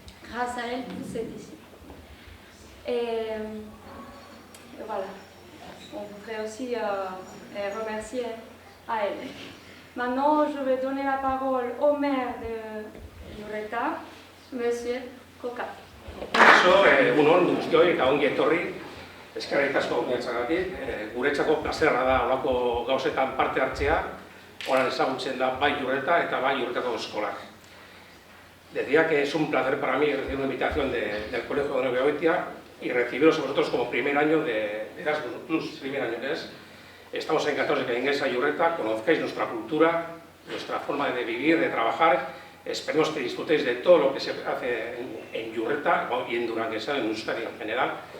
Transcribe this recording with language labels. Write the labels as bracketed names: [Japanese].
[French] Grâce à elles, vous êtes ici. Et voilà. On voudrait aussi remercier à elles. Maintenant, je vais donner la parole au maire de Yurreta, Monsieur Coca. [Basque] Egunon, guztioi eta ongi etorri, eskerrik asko gonbidatzagatik. Guretzako plazerra da holako gauzetan parte hartzea, oran ezagutzen da bai Yurreta eta bai Yurretako eskolak. [Spanish] Decía que es un placer para mí recibir una invitación del Colegio de Orobiogoitia y recibiros a vosotros como primer año de Erasmus+, primer año que es. Estamos encantados de que vengáis a Yurreta, conozcáis nuestra cultura, nuestra forma de vivir, de trabajar. Esperemos que disfrutéis de todo lo que se hace en Yurreta y en Duranguesa, en Euskadi en general.